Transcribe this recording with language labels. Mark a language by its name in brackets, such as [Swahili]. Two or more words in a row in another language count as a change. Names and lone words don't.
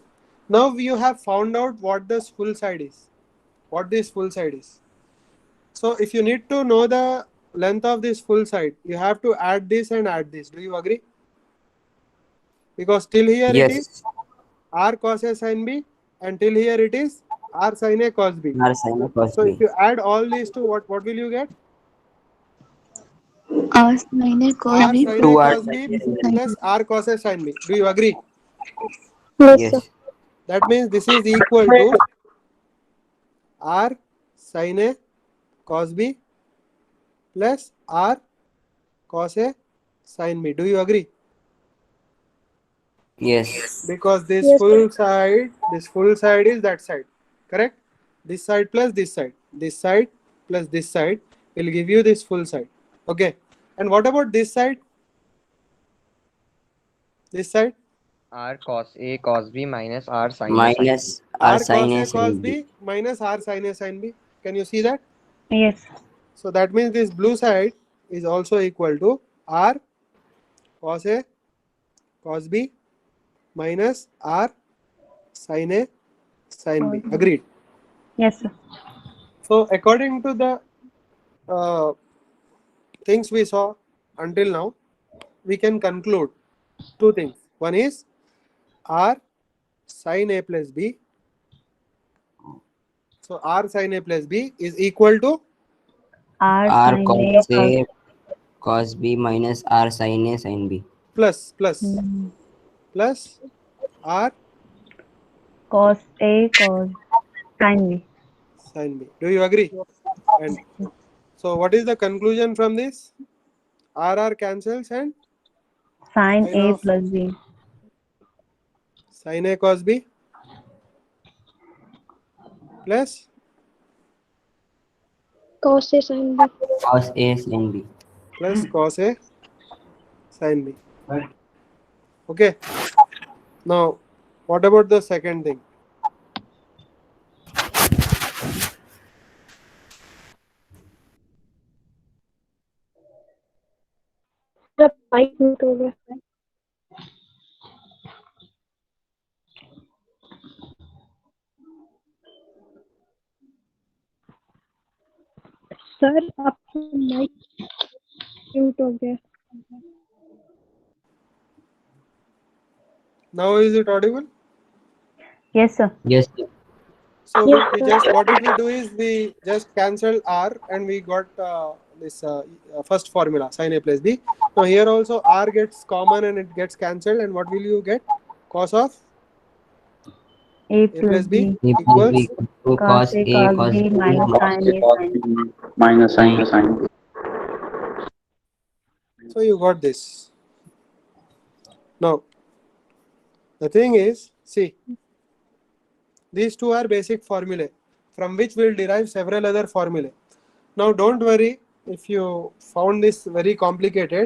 [English] Now you have found out what this full side is. What this full side is. So if you need to know the length of this full side, you have to add this and add this. Do you agree? Because till here it is Yes. r cos A sin B, and till here it is r sin A cos B. R sin A cos So if B. you add all these two, what will you get? R sin A cos R B sin A 2R cos sin B A sin plus r cos A sin B. Do you agree? Yes, sir. Yes. That means this is equal to r sin A cos B plus r cos A sin B. Do you agree? Yes. Because this Yes, full side is that side, correct? This side plus this side plus this side will give you this full side. Okay. And what about this side? This side? R cos A cos B minus R sin A sin B. Minus R R sin cos A A cos sin B. B minus r sin A sin B. Can you see that? Yes. So that means this blue side is also equal to r cos A cos B minus r sin A sin B. Agreed. Yes, sir. So according to the uh, things we saw until now, we can conclude two things. One is r sin A plus B. So r sin A plus B is equal to R R sin cos A cos A cos B minus R sin A sin B. plus mm, r cos A cos sin B. sin B. Do you agree? And so what is the conclusion from this? R cancels and Sin sin A of plus B. sin A cos B plus cos A sin B. Cos A sin B. cos A sin B. Okay. Now, what about the second thing? [Hindi] मेरा [English] mic mute [Hindi] हो गया सर आपका [English] mic mute [Hindi] हो गया [English] Now is it audible? Yes, sir. Yes, sir. So Yes, we sir. just, what did we do is we just cancelled r and we got this first formula sin A plus B. Now here also r gets common and it gets cancelled, and what will you get? Cos of A A plus plus B B. A plus B equals, equal to Cos A cos cos B B minus minus sin A cos sin B. B minus sin A sin B. so you got this. Now the thing is, see, these two are basic formulae from which we'll derive several other formulae. Now don't worry if you found this very complicated.